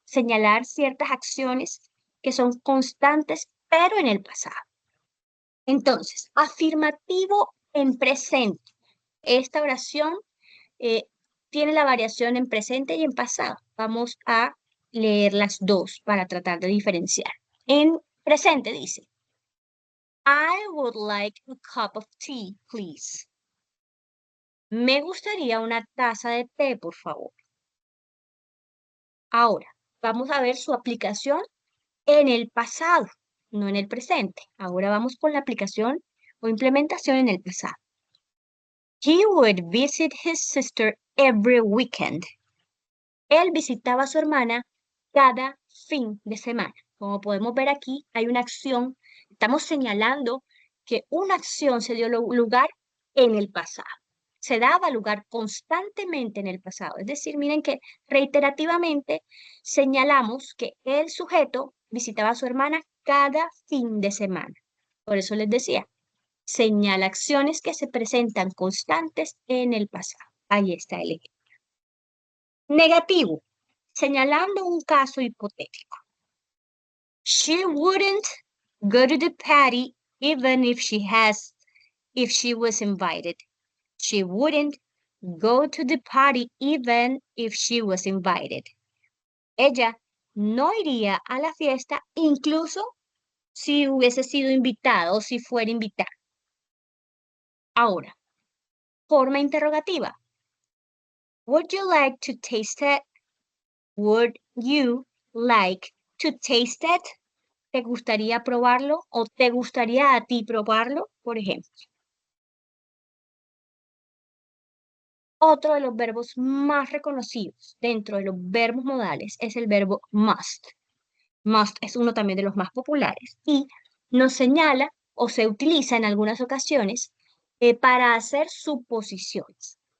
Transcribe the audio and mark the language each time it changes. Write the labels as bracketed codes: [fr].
[es] Señalar ciertas acciones que son constantes, pero en el pasado. Entonces, afirmativo en presente. Esta oración tiene la variación en presente y en pasado. Vamos a leer las dos para tratar de diferenciar. En presente dice, [en] I would like a cup of tea, please. [es] Me gustaría una taza de té, por favor. Ahora, vamos a ver su aplicación en el pasado, no en el presente. Ahora vamos con la aplicación o implementación en el pasado. [en] He would visit his sister every weekend. [es] Él visitaba a su hermana cada fin de semana. Como podemos ver aquí, hay una acción. Estamos señalando que una acción se dio lugar en el pasado. Se daba lugar constantemente en el pasado. Es decir, miren que reiterativamente señalamos que el sujeto visitaba a su hermana cada fin de semana. Por eso les decía, señala acciones que se presentan constantes en el pasado. Ahí está el ejemplo. Negativo, señalando un caso hipotético. [en] She wouldn't go to the party even if she was invited. She wouldn't go to the party even if she was invited. [es] Ella no iría a la fiesta incluso si hubiese sido invitada o si fuera invitada. Ahora, forma interrogativa. [en] Would you like to taste it? Would you like to taste it? [es] ¿Te gustaría probarlo o te gustaría a ti probarlo, por ejemplo? Otro de los verbos más reconocidos dentro de los verbos modales es el verbo must. Must es uno también de los más populares y nos señala o se utiliza en algunas ocasiones para hacer suposiciones.